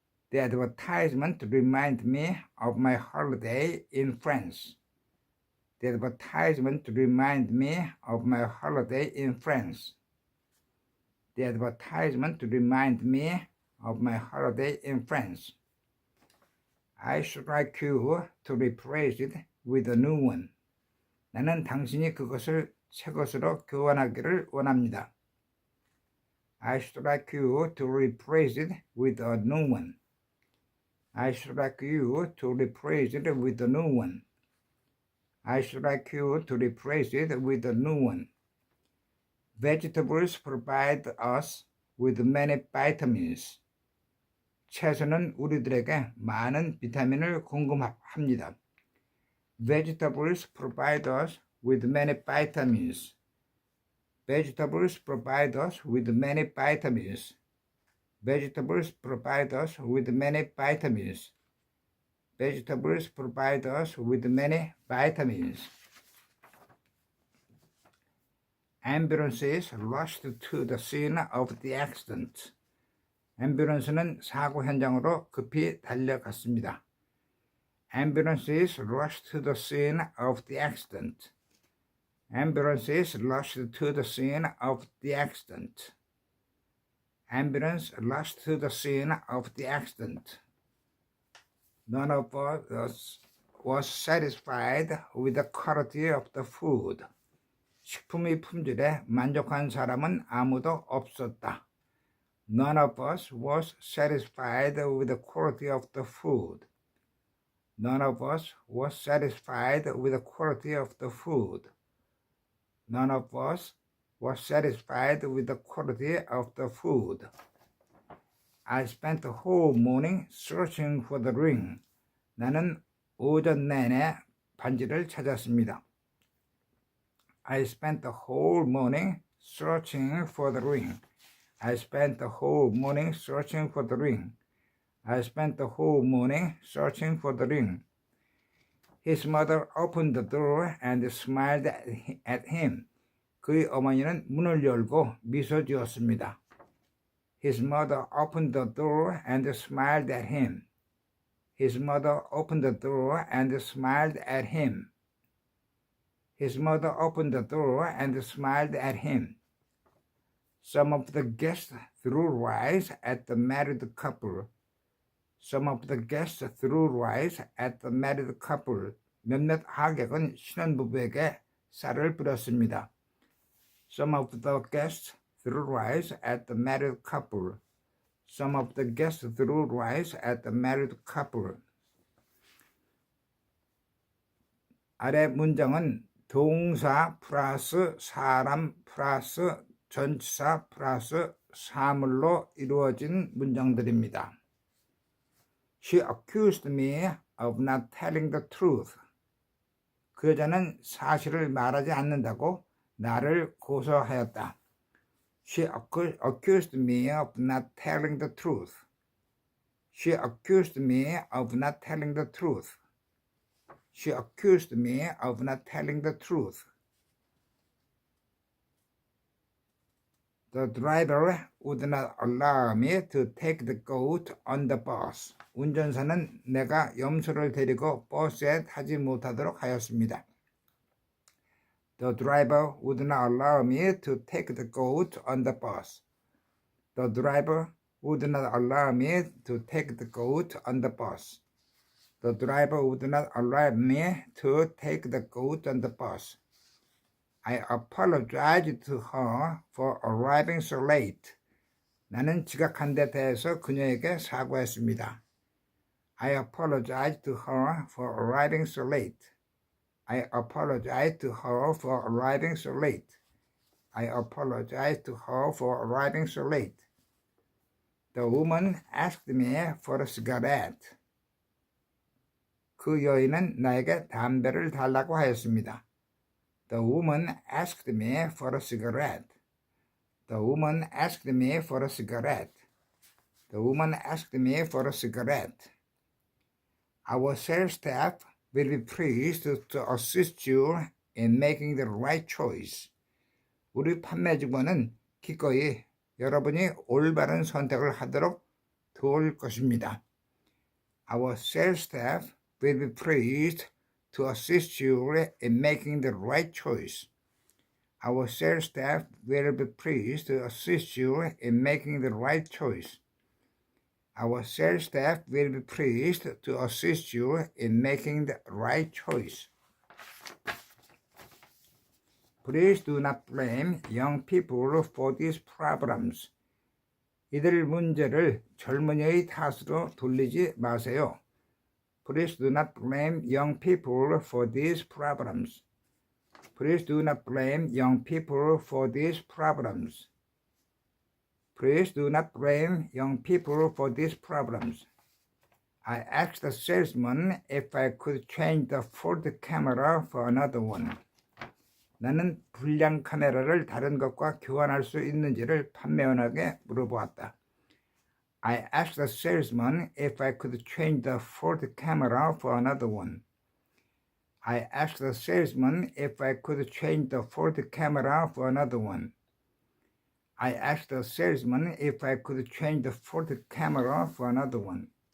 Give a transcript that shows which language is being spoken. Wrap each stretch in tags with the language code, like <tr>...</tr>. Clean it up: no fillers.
<en>The advertisement reminded me of my holiday in France. The advertisement reminded me of my holiday in France. The advertisement reminded me of my holiday in France. I should like you to replace it with a new one.</en> <ko>나는 당신이 그것을 새 것으로 교환하기를 원합니다.</ko> <en>I should like you to replace it with a new one. I should like you to replace it with a new one. I should like you to replace it with a new one. Vegetables provide us with many vitamins.</en> <ko>채소는 우리들에게 많은 비타민을 공급합니다.</ko> <en>Vegetables provide us with many vitamins. Vegetables provide us with many vitamins. Vegetables provide us with many vitamins. Vegetables provide us with many vitamins. Ambulances rushed to the scene of the accident.</en> <ko>앰뷸런스는 사고 현장으로 급히 달려갔습니다.</ko> <en>Ambulances rushed to the scene of the accident. Ambulances rushed to the scene of the accident. Ambulance rushed to the scene of the accident. None of us was satisfied with the quality of the food.</en> <ko>식품의 품질에 만족한 사람은 아무도 없었다.</ko> <en>None of us was satisfied with the quality of the food. None of us was satisfied with the quality of the food. None of us was satisfied with the quality of the food. I spent the whole morning searching for the ring.</en> <ko>나는 오전 내내 반지를 찾았습니다.</ko> <en>I spent the whole morning searching for the ring. I spent the whole morning searching for the ring. I spent the whole morning searching for the ring. His mother opened the door and smiled at him.</en> <ko>그의 어머니는 문을 열고 미소 지었습니다.</ko> <en>His mother opened the door and smiled at him. His mother opened the door and smiled at him. His mother opened the door and smiled at him. Some of the guests threw rice at the married couple. Some of the guests threw rice at the married couple.</en> <ko>몇몇 하객은 신혼부부에게 쌀을 뿌렸습니다.</ko> <en>Some of the guests threw rice at the married couple. Some of the guests threw rice at the married couple.</en> <ko>아래 문장은 동사 플러스 사람 플러스 전치사 플러스 사물로 이루어진 문장들입니다.</ko> <en>She accused me of not telling the truth.</en> <ko>그 여자는 사실을 말하지 않는다고 나를 고소하였다.</ko> <en>She accused me of not telling the truth. She accused me of not telling the truth. She accused me of not telling the truth. The driver would not allow me to take the goat on the bus.</en> <ko>운전사는 내가 염소를 데리고 버스에 타지 못하도록 하였습니다.</ko> <en>The driver would not allow me to take the goat on the bus. The driver would not allow me to take the goat on the bus. The driver would not allow me to take the goat on the bus. I apologized to her for arriving so late.</en> <ko>나는 지각한 데 대해서 그녀에게 사과했습니다.</ko> <en>I apologized to her for arriving so late. I apologized to her for arriving so late. I apologized to her for arriving so late. The woman asked me for a cigarette.</en> <ko>그 여인은 나에게 담배를 달라고 하였습니다.</ko> <en>The woman asked me for a cigarette. The woman asked me for a cigarette. The woman asked me for a cigarette. Our sales staff will be pleased to assist you in making the right choice.</en> <ko>우리 판매 직원은 기꺼이 여러분이 올바른 선택을 하도록 도울 것입니다.</ko> <en>Our sales staff will be pleased to assist you in making the right choice. Our sales staff will be pleased to assist you in making the right choice. Our sales staff will be pleased to assist you in making the right choice. Please do not blame young people for these problems.</en> <ko>이들 문제를 젊은이의 탓으로 돌리지 마세요.</ko> <en>Please do not blame young people for these problems. Please do not blame young people for these problems. Please do not blame young people for these problems. I asked the salesman if I could change the Ford camera for another one.</en> <ko>나는 불량 카메라를 다른 것과 교환할 수 있는지를 판매원에게 물어보았다.</ko> <en>I asked the salesman if I could change the Ford camera for another one. I asked the salesman if I could change the Ford camera for another one. I asked the salesman if I could change the Ford camera for another one.</en>